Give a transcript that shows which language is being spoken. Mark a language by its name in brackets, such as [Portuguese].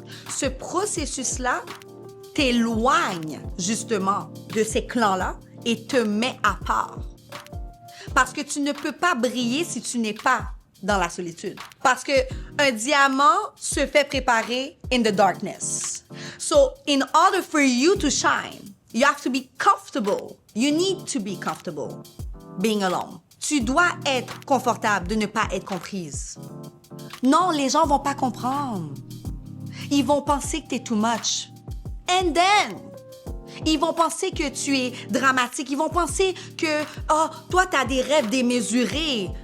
[French] Ce processus-là t'éloigne justement de ces clans-là et te met à part. Parce que tu ne peux pas briller si tu n'es pas dans la solitude. Parce que un diamant se fait préparer [English] in the darkness. So, in order for you to shine, you have to be comfortable. You need to be comfortable being alone. [French] Tu dois être confortable de ne pas être comprise. Non, les gens vont pas comprendre. Ils vont penser que tu es [English] too much. And then, [French] ils vont penser que tu es dramatique. Ils vont penser que, oh, toi, tu as des rêves démesurés.